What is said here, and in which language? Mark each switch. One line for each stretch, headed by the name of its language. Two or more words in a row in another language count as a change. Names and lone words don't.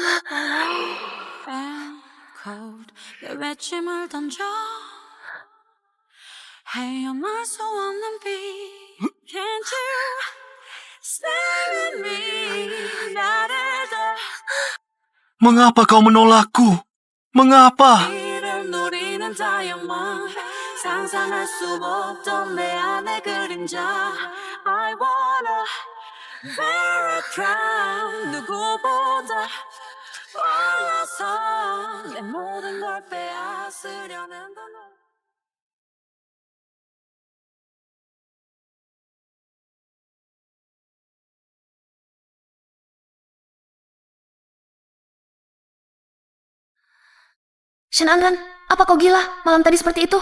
Indonesian: Mengapa kau menolakku? Mengapa?
Korean: 상상할 수 없던 내 안의 그림자
English: I wanna wear a crown
Korean: 누구보다 올라서 내 모든 걸 빼앗으려는 너
Indonesian: Shenandoah, apa kau gila malam tadi seperti itu?